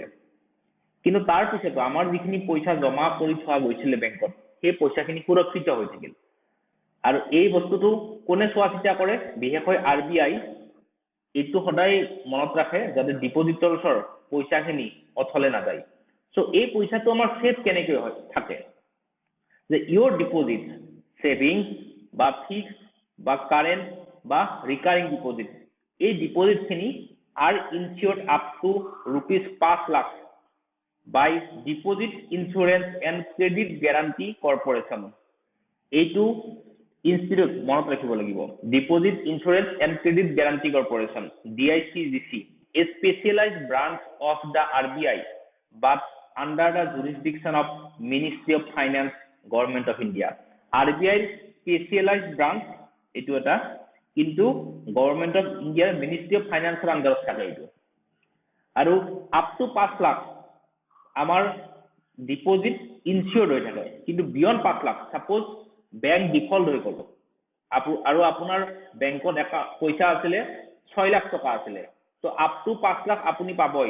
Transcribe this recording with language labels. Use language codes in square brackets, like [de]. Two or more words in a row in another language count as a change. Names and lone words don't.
[as] কিন্তু তাৰ পিছতো আমাৰ যিখিনি পইচা জমা কৰি থোৱা গৈছিল বেংকত সেই পইচাখিনি সুৰক্ষিত হৈ থাকিল। আৰু এই বস্তুটো কোনে চোৱা চিতা কৰে? বিশেষকৈ আৰবিআই এইটো সদায় মনত ৰাখে যাতে ডিপোজিটৰছৰ পইচাখিনি অথলে নাযায়। সো এই পইচাটো আমাৰ সেফ কেনেকৈ হয় থাকে? [en] that your deposit savings or fixed or current or recurring deposit, [as] এই ডিপোজিটখিনি [en] are insured up to ₹5 lakh by Deposit Insurance and Credit Guarantee Corporation. [as] এইটো ইনস্টিটিউট মনত ৰাখিব লাগিব। [en] Deposit Insurance and Credit Guarantee Corporation DICGC, a specialized branch of the RBI but under the jurisdiction of Ministry of Finance, Government of India. [as] RBI [en] specialized branch [as] এইটো এটা, কিন্তু [en] Government of India's Ministry of Finance's [as] আন্ডাৰত থাকে এইটো। আৰু [en] up to [as] 5 লাখ আমাৰ ডিপোজিট ইনচিয়ৰ্ড হৈ থাকে, কিন্তু বিয়ণ্ড 5 লাখ [en] suppose bank default [as] হৈ গ'ল আৰু আপোনাৰ বেংকত পইচা আছিলে 6 লাখ টকা আছিলে, তো [en] up to [as] 5 লাখ আপুনি পাবই।